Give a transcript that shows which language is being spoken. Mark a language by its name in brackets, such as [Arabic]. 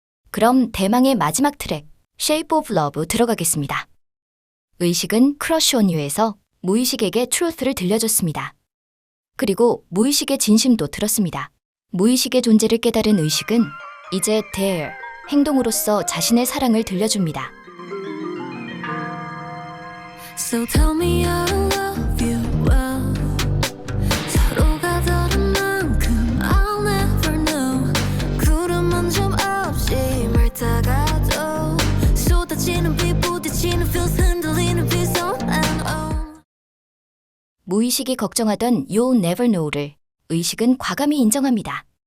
[Korean] 그럼 대망의 마지막 트랙, Shape of Love 들어가겠습니다. 의식은 Crush on You에서 무의식에게 truth를 들려줬습니다. 그리고 무의식의 진심도 들었습니다. 무의식의 존재를 깨달은 의식은 이제 Dare, 행동으로서 자신의 사랑을 들려줍니다. [English] So tell me I love you well. [Korean] 서로가 다른 만큼 [English] I'll never know. [Korean] 구름 한 점 없이 맑다가도 쏟아지는 비 부딪히는 feels 흔들리는 비 [English] on and on. [Korean] 무의식이 걱정하던 You'll never know를 의식은 과감히 인정합니다.